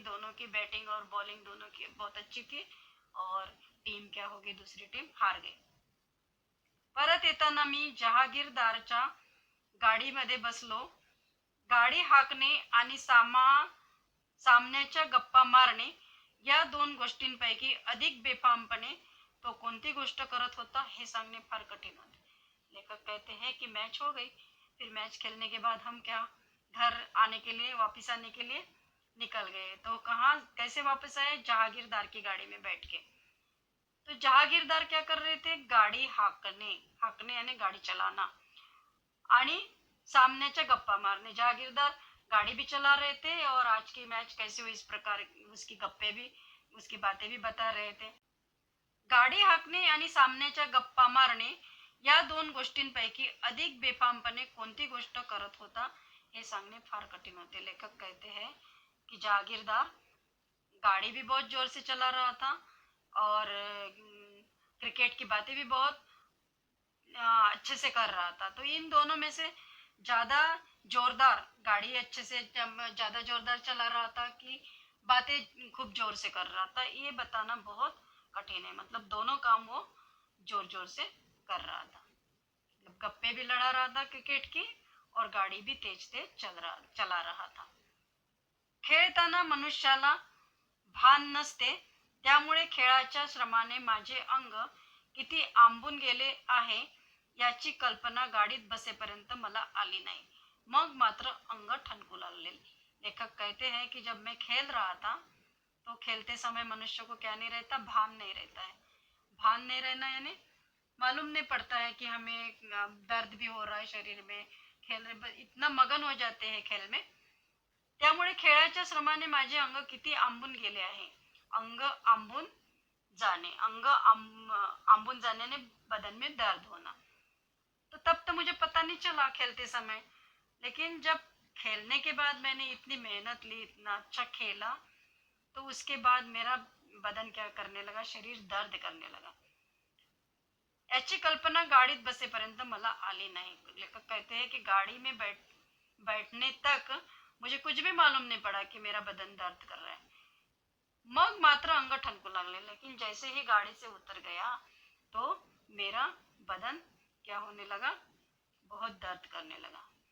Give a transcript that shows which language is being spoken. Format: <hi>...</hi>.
<hi>दोनों की बैटिंग और बॉलिंग दोनों की बहुत अच्छी थी, और टीम क्या होगी, दूसरी टीम हार गई।</hi> <mr>परत येताना मी जहागीरदारच्या गाडीमध्ये बसलो। गाडी हाकणे आणि सामन्याच्या गप्पा मारणे या दोन गोष्टींपैकी अधिक बेफामपणे तो कोणती गोष्ट करत होता हे सांगणे फार कठीण होते।</mr> <hi>लेखक कहते हैं कि मैच हो गई, फिर मैच खेलने के बाद हम क्या, घर आने के लिए, वापस आने के लिए निकल गए। तो कहाँ कैसे वापस आए, जहागीरदार की गाड़ी में बैठ के। तो जहागीरदार क्या कर रहे थे, गाड़ी हाकने यानी गाड़ी चलाना,</hi> <mr>आणि सामन्याच्या गप्पा मारने।</mr> <hi>जहागीरदार गाड़ी भी चला रहे थे और आज की मैच कैसे हुई इस प्रकार उसकी गप्पे भी, उसकी बातें भी बता रहे थे।</hi> <mr>गाडी हाकणे आणि सामन्याच्या गप्पा मारणे या दोन गोष्टींपैकी अधिक बेफामपणे कोणती गोष्ट करत होता हे सांगणे फार कठिन होते।</mr> <hi>लेखक कहते हैं कि जागीरदार गाड़ी भी बहुत जोर से चला रहा था और क्रिकेट की बातें भी बहुत अच्छे से कर रहा था। तो इन दोनों में से ज़्यादा जोरदार, गाड़ी अच्छे से ज़्यादा जोरदार चला रहा था कि बातें खूब जोर से कर रहा था, ये बताना बहुत कठिन है। मतलब दोनों काम वो जोर जोर से कर रहा था, मतलब गप्पे भी लड़ा रहा था क्रिकेट की और गाड़ी भी तेज तेज चला रहा था।</hi> <mr>खेळताना मनुष्याला भान नसते, त्यामुळे खेळाच्या श्रमाने माझे अंग किती आंबून गेले आहे याची कल्पना गाडीत बसेपर्यंत मला आली नहीं। मग मात्र अंग ठनकू लागले।</mr> <hi>लेखक कहते हैं कि जब मैं खेल रहा था तो खेलते समय मनुष्य को क्या नहीं रहता, भान नहीं रहता है। भान नहीं रहना यानी मालूम नहीं पड़ता है कि हमें दर्द भी हो रहा है शरीर में, खेल रहे इतना मगन हो जाते हैं खेल में।</hi> <mr>त्यामुळे खेळाच्या श्रमाने माझे अंग किती आंबून गेले आहे।</mr> <hi>अंग आंबून जाने, आंबून जाने ने बदन में दर्द होना। तो तब तो मुझे पता नहीं चला खेलते समय, लेकिन जब खेलने के बाद मैंने इतनी मेहनत ली, इतना अच्छा खेला, तो उसके बाद मेरा बदन क्या करने लगा, शरीर दर्द करने लगा।</hi> <mr>याची कल्पना गाडीत बसेपर्यंत मला आली नहीं।</mr> <hi>लेखक कहते हैं कि गाड़ी में बैठने तक मुझे कुछ भी मालूम नहीं पड़ा कि मेरा बदन दर्द कर रहा है।</hi> <mr>मग मात्र अंग ठनकू लागले,</mr> <hi>लेकिन जैसे ही गाड़ी से उतर गया तो मेरा बदन क्या होने लगा, बहुत दर्द करने लगा।</hi>